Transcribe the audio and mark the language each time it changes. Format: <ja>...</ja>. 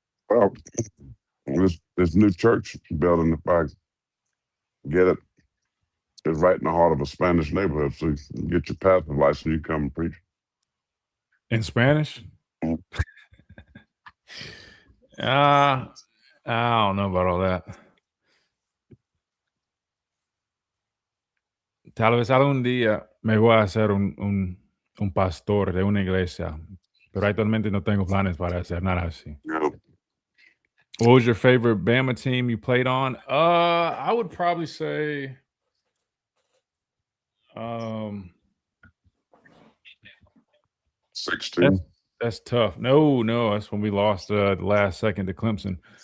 <en>Well, this new church building, if I get it, is right in the heart of a Spanish neighborhood. So you get your pastor license, you come and preach. In Spanish? I don't know about all that.</en> <es>Tal vez algún día me voy a hacer un pastor de una iglesia, pero actualmente no tengo planes para hacer nada así. No.</es> <en>What was your favorite Bama team you played on? I would probably say 16. That's tough. No, that's when we lost the last second to Clemson.</en>